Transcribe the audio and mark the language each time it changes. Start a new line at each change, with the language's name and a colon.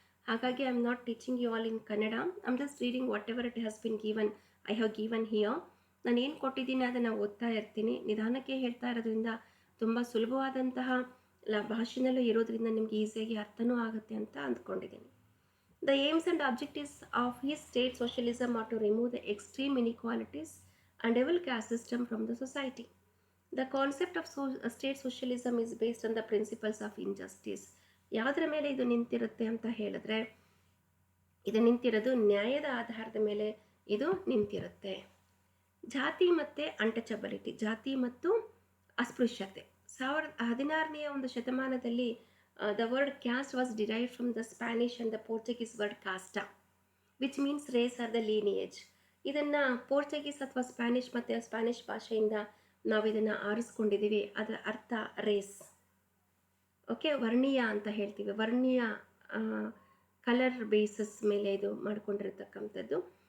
English: ಹಾಗಾಗಿ I am not teaching you all in Kannada. I am just reading whatever it has been given, I have given here.
Kannada: ನಾನು ಏನು ಕೊಟ್ಟಿದ್ದೀನಿ ಅದನ್ನು ಓದ್ತಾ ಇರ್ತೀನಿ. ನಿಧಾನಕ್ಕೆ ಹೇಳ್ತಾ ಇರೋದ್ರಿಂದ ತುಂಬ ಸುಲಭವಾದಂತಹ ಭಾಷೆನಲ್ಲೂ ಇರೋದ್ರಿಂದ ನಿಮಗೆ ಈಸಿಯಾಗಿ ಅರ್ಥನೂ ಆಗುತ್ತೆ ಅಂತ ಅಂದ್ಕೊಂಡಿದ್ದೀನಿ.
English: The aims and objectives of his state socialism are to remove the extreme inequalities and evil caste system from the society. The concept of state socialism is based on the principles of injustice.
Kannada: ಯಾವುದರ ಮೇಲೆ ಇದು ನಿಂತಿರುತ್ತೆ ಅಂತ ಹೇಳಿದ್ರೆ, ಇದು ನಿಂತಿರೋದು ನ್ಯಾಯದ ಆಧಾರದ ಮೇಲೆ ಇದು ನಿಂತಿರುತ್ತೆ. ಜಾತಿ ಮತ್ತು ಅನ್ಟಚಬಿಲಿಟಿ, ಜಾತಿ ಮತ್ತು ಅಸ್ಪೃಶ್ಯತೆ. 16ನೇ ಒಂದು ಶತಮಾನದಲ್ಲಿ
English: the word caste was derived from the Spanish and the Portuguese word casta, which means race or the lineage.
Kannada: ಇದನ್ನು ಪೋರ್ಚುಗೀಸ್ ಅಥವಾ ಸ್ಪ್ಯಾನಿಷ್ ಭಾಷೆಯಿಂದ ನಾವು ಇದನ್ನು ಆರಿಸ್ಕೊಂಡಿದ್ದೀವಿ. ಅದರ ಅರ್ಥ ರೇಸ್. ಓಕೆ, ವರ್ಣೀಯ ಅಂತ ಹೇಳ್ತೀವಿ. ವರ್ಣೀಯ ಕಲರ್ ಬೇಸಸ್ ಮೇಲೆ ಇದು ಮಾಡ್ಕೊಂಡಿರತಕ್ಕಂಥದ್ದು.